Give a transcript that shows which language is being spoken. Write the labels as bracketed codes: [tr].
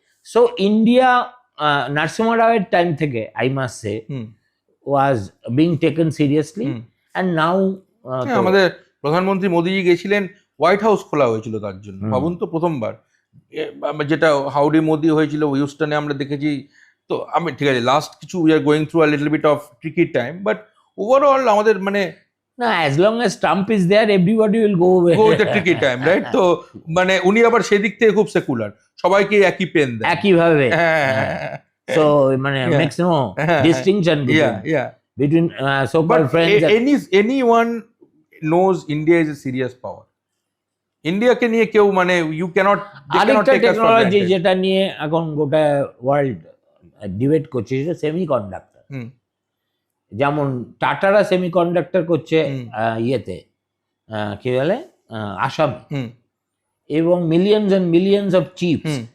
[en] so India Narasimha রাওয়ের time থেকে I must say was being taken seriously, and now [bn] আমাদের প্রধানমন্ত্রী মোদিজি গেছিলেন, হোয়াইট হাউস খোলা হয়েছিল তার জন্য, ভাবুন তো, প্রথমবার। যেটা হাউডি মোদি হয়েছিল হিউস্টনে আমরা দেখেছি। তো আমি ঠিক আছে, লাস্ট কিছু [en] we are going through a little bit of tricky time, [bn] but overall আমাদের মানে [en] না, as long as Trump is there, everybody will go with the tricky time, right? [bn] তো মানে উনি আবার সেদিক থেকে খুব সেকুলার, সবাইকে একই পেন দেন, একই ভাবে। [en] So মানে makes no distinction between so-called friends. Anyone knows India is a serious power. [bn] ইন্ডিয়াকে নিয়ে কেউ মানে ইউ ক্যানট, আরেকটা টেকনোলজি যেটা নিয়ে এখন গোটা ওয়ার্ল্ড ডিবেট করছে সেটা সেমিকন্ডাক্টর। যেমন টাটারা সেমিকন্ডাক্টর করছে ইয়েতে কি বলে আসামে, এবং millions and millions of chips.